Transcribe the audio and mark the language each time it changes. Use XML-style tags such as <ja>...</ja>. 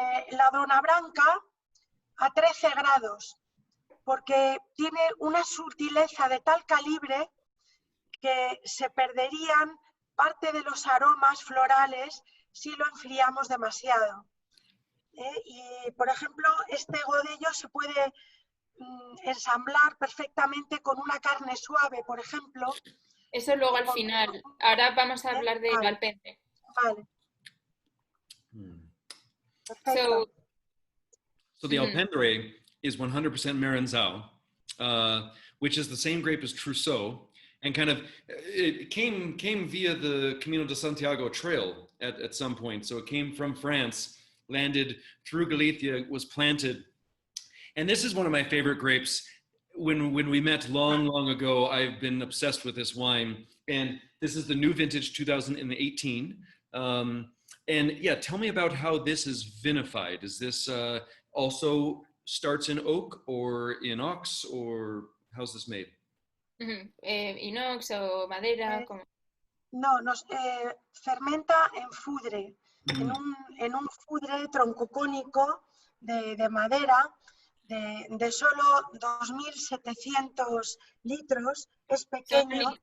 <es>La Dona Branca a 13 grados, porque tiene una sutileza de tal calibre que se perderían parte de los aromas florales si lo enfriamos demasiado. Y, por ejemplo, este Godello se puede ensamblar perfectamente con una carne suave, por ejemplo. Eso luego al final. Ahora vamos a hablar de Alpendre. Vale. Perfecto.</es> <en>So the Alpendre is 100% Merenzoa, which is the same grape as Trousseau, and kind of it came via the Camino de Santiago trail at some point. So it came from France, landed through Galicia, was planted. And this is one of my favorite grapes. When we met long ago, I've been obsessed with this wine. And this is the new vintage 2018. And yeah, tell me about how this is vinified. Is this also starts in oak or in ox, or how's this made?</en> <es>Inox o madera. No, nos fermenta en fudre, en un fudre troncocónico de madera de solo 2.700 litros, es pequeño.</es>